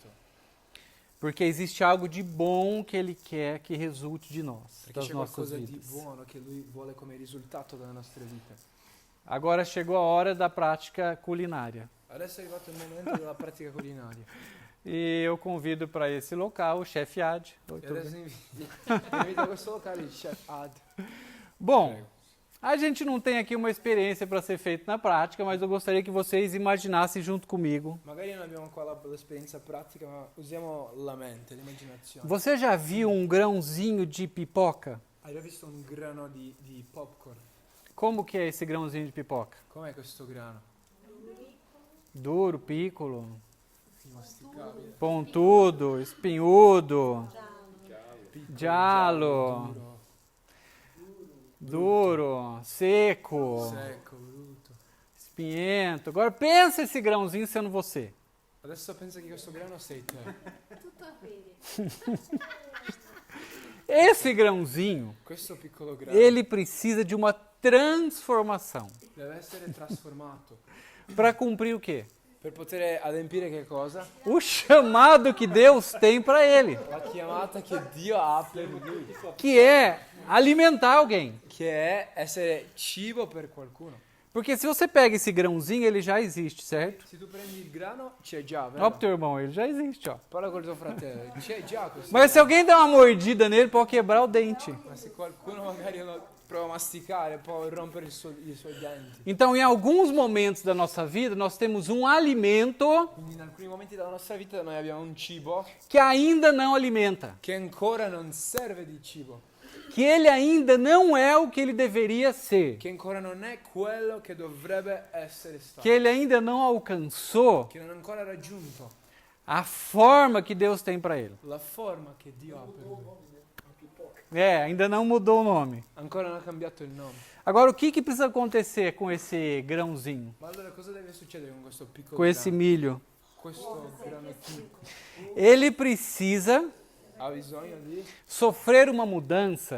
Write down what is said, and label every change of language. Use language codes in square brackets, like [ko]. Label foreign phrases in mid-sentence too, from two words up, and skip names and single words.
[pt] Porque existe algo de bom que Ele quer que resulte de nós, [it] Perché [pt] das [it] c'è [pt] nossas [it] qualcosa di [pt] vidas. [it] buono che Lui vuole come risultato delle nostre vite. [pt] Agora chegou a hora da prática culinária. [it] Adesso è arrivato il momento della pratica culinaria. [pt] E eu convido para esse local o chefe Ad. Oi, [it] E [pt] tudo [it] adesso [pt] bem? [it] invito a questo locale il chef Ad. [pt] Bom, [it] Prego. [pt] a gente não tem aqui uma experiência para ser feita na prática, mas eu gostaria que vocês imaginassem junto comigo. [it] Magari non abbiamo qua l'esperienza pratica, ma usiamo la mente, l'immaginazione. [pt] Você já viu um grãozinho de pipoca? [it] Hai già visto un grano di popcorn? [pt] Como que é esse grãozinho de pipoca? [it] Com'è questo grano? Duro, piccolo, Masticabile. [pt] pontudo, espinhudo, [it] Piccolo, giallo, duro, seco, secco, brutto. [pt] espinhento. Agora pensa esse grãozinho sendo você. [it] Adesso pensa che questo grano sei te. Tutto a bene. [pt] Esse grãozinho, [it] Questo piccolo grano [pt] ele precisa de uma transformação. [it] deve essere trasformato. [pt] Para cumprir o quê? [it] Per poter adempiere che cosa? [pt] O chamado que Deus tem para ele, [it] La chiamata che Dio ha per lui. [pt] que é alimentar alguém. [it] Che è essere cibo per qualcuno. [pt] Porque se você pega esse grãozinho, ele já existe, certo? [it] Se tu prendi il grano, c'è già, [pt] Ó pro [it] vero? [pt] teu irmão, ele já existe, ó. [it] Parla col tuo fratello, c'è già questo. [pt] Mas se alguém der uma mordida nele, pode quebrar o dente. [it] Ma se qualcuno magari prova a masticare, può rompere i suoi denti. [pt] Então, em alguns momentos da nossa vida, nós temos um alimento [it] Quindi in alcuni momenti della nostra vita noi abbiamo un cibo [pt] que ainda não alimenta, [it] che ancora non serve di cibo, [pt] que ele ainda não é o que ele deveria ser, [it] che ancora non è quello che dovrebbe essere stato, [pt] que ele ainda não alcançou [it] che non ha ancora raggiunto [pt] a forma que Deus tem para ele. [it] la forma che Dio ha per lui. [pt] É, ainda não mudou o nome. [it] Ancora non ha cambiato il nome. [pt] Agora, o que precisa acontecer com esse grãozinho, [it] Ma allora cosa deve succedere con questo piccolo [pt] com esse [it] grano? [pt] milho? [it] Questo grano piccolo [pt] Ele precisa [it] ha bisogno di [pt] sofrer uma mudança